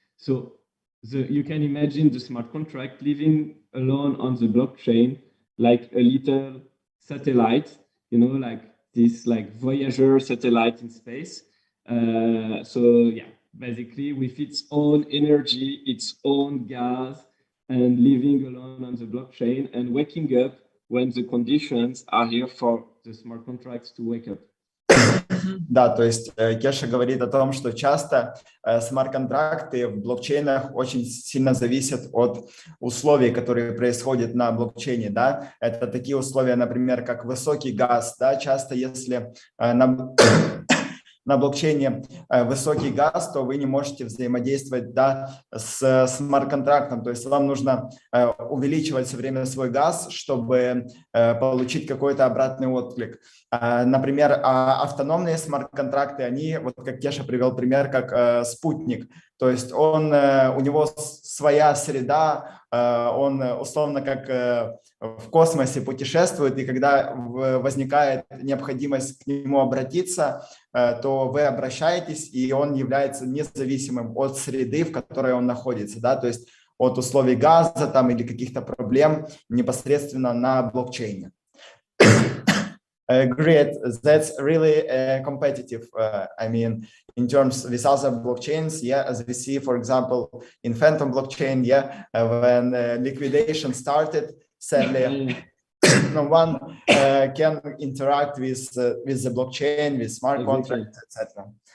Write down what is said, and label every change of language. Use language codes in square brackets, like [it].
[en] So you can imagine the smart contract living alone on the blockchain like a little satellite, you know, like this like Voyager satellite in space. So yeah, basically with its own energy, its own gas, and living alone on the blockchain and waking up when the conditions are here for the smart contracts to wake up. [ru] Да, то есть Кеша говорит о том, что часто смарт-контракты в блокчейнах очень сильно зависят от условий, которые происходят на блокчейне, да. Это такие условия, например, как высокий газ, да, часто если на блокчейне высокий газ, то вы не можете взаимодействовать, да, с смарт-контрактом. То есть вам нужно увеличивать все время свой газ, чтобы получить какой-то обратный отклик. Например, автономные смарт-контракты, они, вот как Кеша привел пример, как спутник. То есть у него своя среда, он условно как в космосе путешествует, и когда возникает необходимость к нему обратиться, то вы обращаетесь, и он является независимым от среды, в которой он находится, да, то есть от условий газа там или каких-то проблем непосредственно на блокчейне. [en] Great, that's really competitive. I mean, in terms with other blockchains, yeah, as we see, for example, in Phantom blockchain, yeah, when liquidation started, sadly, no one can interact with the blockchain, with smart contracts, etc.